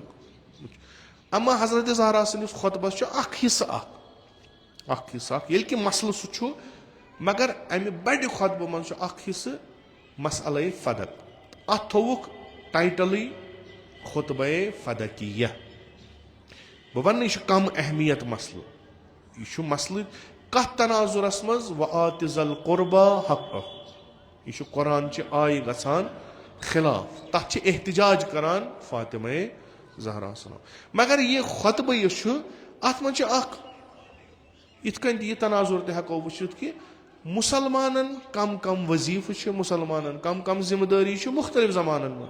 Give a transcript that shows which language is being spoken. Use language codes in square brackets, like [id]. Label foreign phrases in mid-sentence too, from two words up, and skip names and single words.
[ks] اما حضرت زہرا سٕنٛدِس خۄطبس چھُ اکھ حِصہٕ اکھ ییٚلہِ کہِ مسلہٕ سُہ چھُ, مگر امہِ بڑِ خۄطبہٕ منٛز چھُ اکھ حِصہٕ مسئلے فدق. اتھ تھووُکھ ٹایٹلٕے خُطبے فدقیہ. بہٕ وننہٕ یہِ چھُ کم اہمیت مسلہٕ, یہِ چھُ مسلہٕ کتھ تناظُرس منٛز وآتِ [ar] ذَا القُربى [ks] حقہ. یہِ چھُ قرآنچہِ آیہِ گژھان خلاف, تتھ چھِ احتجاج کران فاطمہ زہرا سلام. مگر یہِ خۄطبہٕ یُس چھُ اتھ منٛز چھُ اکھ یِتھ کٔنۍ تہِ یہِ تناظُر تہِ ہٮ۪کو وٕچھِتھ کہِ مُسلمانن کم وظیٖفہٕ چھِ, مُسلمانن کم ذِمہٕ دٲری چھِ مُختٔلِف زمانن منٛز.